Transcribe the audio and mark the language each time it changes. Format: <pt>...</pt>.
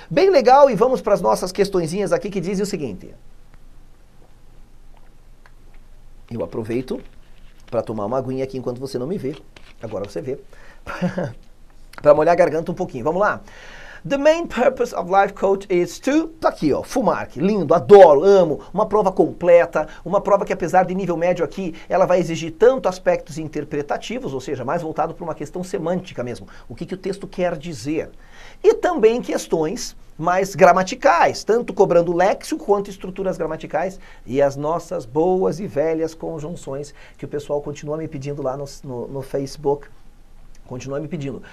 <pt>Bem legal, e vamos para as nossas questõezinhas aqui que dizem o seguinte. Eu aproveito para tomar uma aguinha aqui enquanto você não me vê. Agora você vê. Para molhar a garganta um pouquinho. Vamos lá?</pt> <en>The main purpose of life coach is to...</en> <pt>Tá aqui, ó, Fumark, lindo, adoro, amo, uma prova completa, uma prova que apesar de nível médio aqui, ela vai exigir tanto aspectos interpretativos, ou seja, mais voltado para uma questão semântica mesmo, o que o texto quer dizer. E também questões mais gramaticais, tanto cobrando léxico quanto estruturas gramaticais e as nossas boas e velhas conjunções que o pessoal continua me pedindo lá no Facebook. Continua me pedindo.</pt>